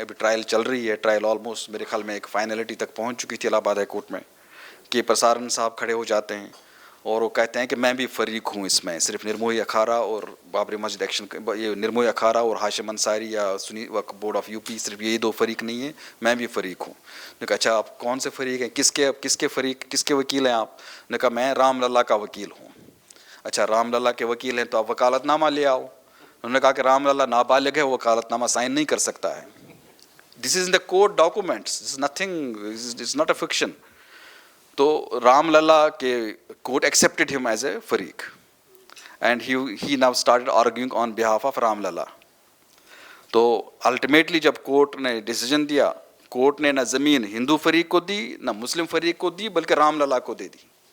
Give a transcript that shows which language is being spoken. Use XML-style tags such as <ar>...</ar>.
<ur>ابھی ٹرائل چل رہی ہے, ٹرائل آلموسٹ میرے خیال میں ایک فائنلٹی تک پہنچ چکی تھی الہ آباد ہائی کورٹ میں, کہ پرسارن صاحب کھڑے ہو جاتے ہیں اور وہ کہتے ہیں کہ میں بھی فریق ہوں اس میں, صرف نرموئی اکھاڑا اور بابری مسجد ایکشن, یہ نرموئی اکھاڑا اور ہاشم انصاری یا سنی وقف بورڈ آف یو پی, صرف یہی 2 فریق نہیں ہیں, میں بھی فریق ہوں. نے کہا اچھا آپ کون سے فریق ہیں, کس کے وکیل ہیں آپ؟ نے کہا میں رام للا کا وکیل ہوں. اچھا رام للا کے وکیل ہیں تو آپ وکالت نامہ لے آؤ. انہوں نے کہا کہ رام للا نابالغ ہے, وہ وکالت نامہ سائن نہیں کر سکتا ہے.</ur> <en>This is in the court documents, this is nothing, it's not a fiction. تو رام للا کے court accepted ہم as a فریق, and he now started arguing on behalf of Ram Lalla.</en> <ur>تو الٹیمیٹلی جب کورٹ نے ڈیسیجن دیا, کورٹ نے نہ زمین ہندو فریق کو دی نہ مسلم فریق کو دی, بلکہ رام للا کو دے دی.</ur>